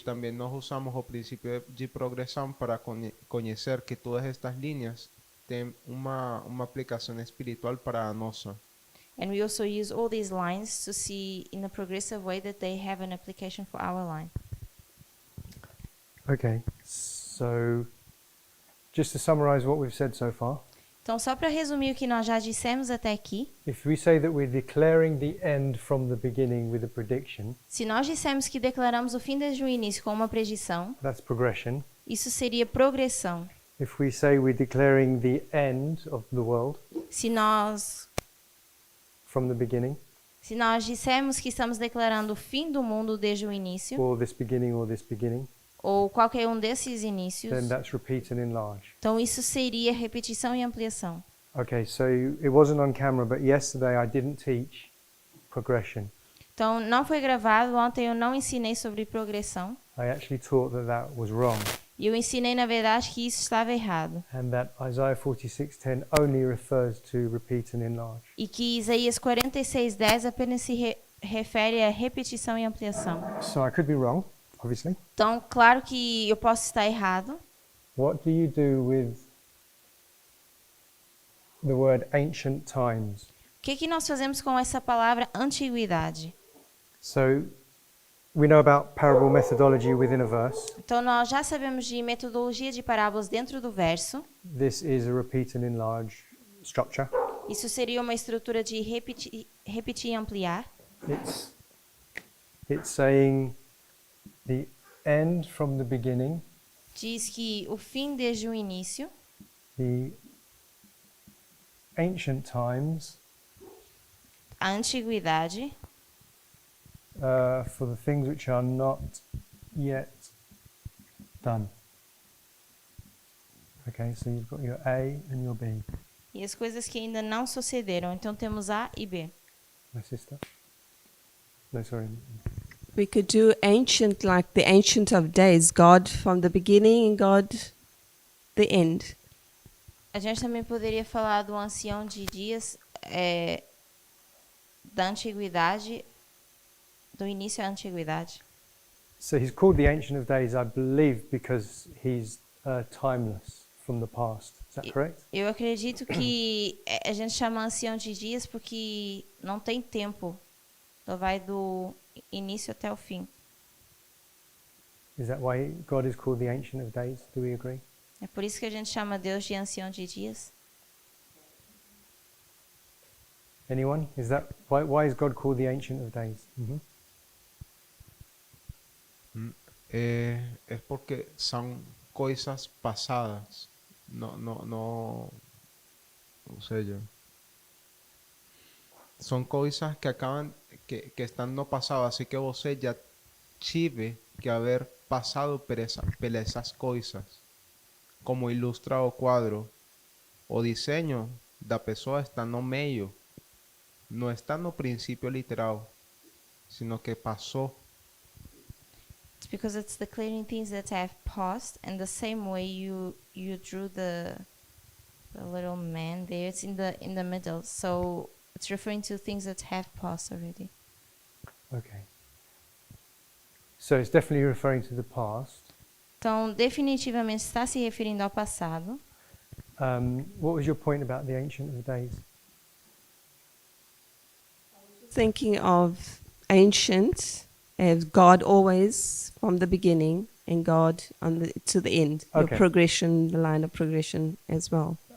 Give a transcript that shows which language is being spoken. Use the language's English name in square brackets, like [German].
[Portuguese] também nós usamos o princípio de progressão para conhecer que todas estas linhas têm uma aplicação espiritual para a nossa. [English] And we also use all these lines to see in a progressive way that they have an application for our line. Okay. So, just to summarize what we've said so far, [Portuguese] Então, só para resumir o que nós já dissemos até aqui, [English] if we say that we're declaring the end from the beginning with a prediction, [Portuguese] se nós dissemos que declaramos o fim desde o início com uma predição, [English] that's progression. [Portuguese] isso seria progressão. [English] If we say we're declaring the end of the world [Portuguese] Se nós [English] from the beginning, [Portuguese] dissemos que estamos declarando o fim do mundo desde o início, [English] or this beginning, [Portuguese] ou qualquer um desses inícios, [English] then that's repeat and enlarge. [Portuguese] então isso seria repetição e ampliação. [English] Okay, so it wasn't on camera, but yesterday I didn't teach progression. [Portuguese] Então, não foi gravado, ontem eu não ensinei sobre progressão, [English] I actually taught that that was wrong, [Portuguese] e eu ensinei, na verdade, que isso estava errado. [English] and that Isaiah 46:10 only refers to repeat and enlarge. [Portuguese] E que Isaías 46:10 apenas se refere a repetição e ampliação. [English] So I could be wrong, obviously. [Portuguese] Então, claro que eu posso estar errado. [English] What do you do with the word ancient times? [Portuguese] O que nós fazemos com essa palavra antiguidade? [English] So we know about parable methodology within a verse, [Portuguese] Então, nós já sabemos de metodologia de parábolas dentro do verso, [English] this is a repeat and enlarge structure. [Portuguese] Isso seria uma estrutura de repetir e ampliar. [English] It's saying the end from the beginning, [Portuguese] Diz que o fim desde o início, [English] the ancient times, [Portuguese] a antiguidade, [English] for the things which are not yet done. Okay, so you've got your A and your B. [Portuguese] e as coisas que ainda não sucederam. Então temos A e B. [English] My sister? No, sorry. We could do ancient like the Ancient of Days, God from the beginning and God the end. [Portuguese] A gente também poderia falar do ancião de dias, da antiguidade, do início à antiguidade. [English] So he's called the Ancient of Days, I believe, because he's timeless from the past. Is that correct? [Portuguese] Eu acredito que a gente chama ancião de dias porque não tem tempo. Então vai do início até o fim. [English] Is that why God is called the Ancient of Days? Do we agree? [Portuguese] É por isso que a gente chama Deus de ancião de dias. [English] Anyone? Is that why is God called the Ancient of Days? [Spanish] Es porque son cosas pasadas. No sé yo. Son coisas que acaban, que están no pasado, así que [Portuguese] você já tive [Spanish] que haber passado por essas coisas. [Portuguese] Como ilustra o quadro, o diseño da pessoa está no meio, não está no princípio literal, [Spanish] sino que [Portuguese] passou. [English] It's because it's declaring things that have passed, and the same way you drew the little man there, it's in the middle. So it's referring to things that have passed already. Okay. So it's definitely referring to the past. [Portuguese] Então, definitivamente está se referindo ao passado. [English] What was your point about the Ancient of Days? Thinking of ancient as God always from the beginning and God to the end. Your Okay. progression, the line of progression as well.